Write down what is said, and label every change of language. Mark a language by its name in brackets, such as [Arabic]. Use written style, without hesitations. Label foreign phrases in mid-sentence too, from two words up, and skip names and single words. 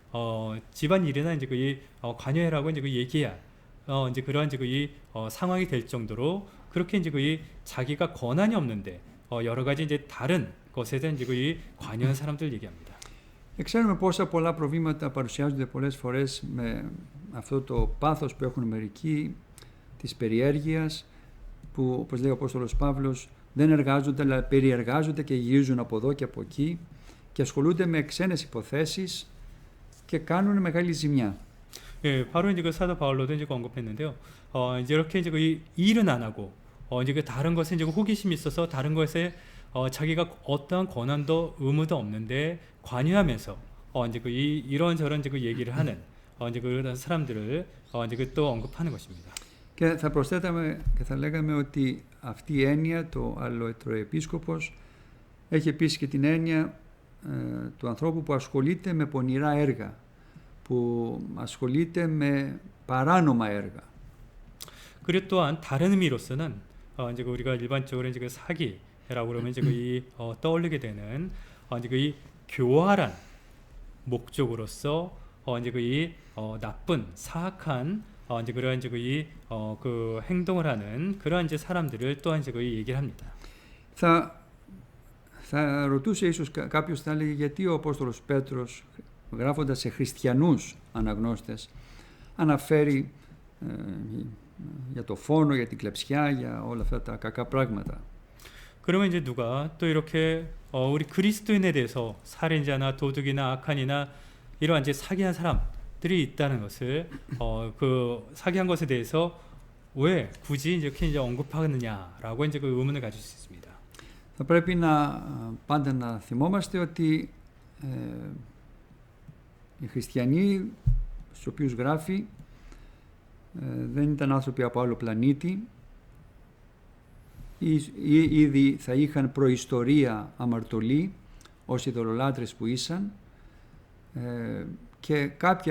[Korean] 집안 일이나 이제 그 관여해라고 이제 그 얘기해야 이제 그러한 이제 그 상황이 될 정도로 그렇게 이제 그 자기가 권한이 없는데 여러 가지 이제 다른 것에 대한 이제 그 관여한 사람들 얘기합니다. [Greek] Ξέρουμε πόσα πολλά προβλήματα παρουσιάζονται πολλές φορές με αυτό το πάθος που έχουν μερικοί της περιέργειας, που όπως λέει ο Απόστολος Παύλος δεν εργάζονται αλλά περιεργάζονται και γυρίζουν από εδώ και από εκεί και ασχολούνται με ξένες υποθέσεις και κάνουν μεγάλη ζημιά. [Korean] 예, 바로 이제 그 사도 바울로도 이제 언급했는데요. 이제 이렇게 이제 그 일은 안 하고 이제 그 다른 것에 이제 호기심이 있어서 다른 것에 자기가 어떠한 권한도 의무도 없는데 관여하면서 이제 그 이런저런 이제 그 얘기를 하는 이제 그런 사람들을 이제 그 또 언급하는 것입니다. [Greek] Και θα προσθέταμε και θα λέγαμε ότι αυτή η έννοια, το αλλοετροεπίσκοπος, έχει επίσης και την έννοια του ανθρώπου που ασχολείται με πονηρά έργα, που ασχολείται με παράνομα έργα. [Korean] 그리고 또한 다른 의미로서는 이제 그 우리가 일반적으로 이제 그 사기라고 그러면 이제 그 떠올리게 되는 이제 그 교활한 목적으로서 이제 그 나쁜 사악한 이제 그런 이제 그 행동을 하는 그러한 이제 사람들을 또한 이제 그 얘기를 합니다. [Greek] Θα ρωτούσε ίσως κάποιος, θα έλεγε γιατί ο Απόστολος Πέτρος, γράφοντας σε χριστιανούς αναγνώστες, αναφέρει για το φόνο, για την κλεψιά, για όλα αυτά τα κακά πράγματα. [Korean] 그러면 이제 누가 또 이렇게 우리 그리스도인에 대해서 살인자나 도둑이나 악한이나 이러한 이제 사기한 사람들이 있다는 것을 그 사기한 것에 대해서 왜 굳이 이렇게 이제 언급하느냐라고 이제 그 의문을 가질 수 있습니다. [Greek] Θα πρέπει πάντα να θυμόμαστε ότι οι χριστιανοί στους οποίους γράφει δεν ήταν άνθρωποι από άλλο πλανήτη, ήδη θα είχαν προϊστορία αμαρτωλή ως ειδωλολάτρες που ήσαν και κάποιοι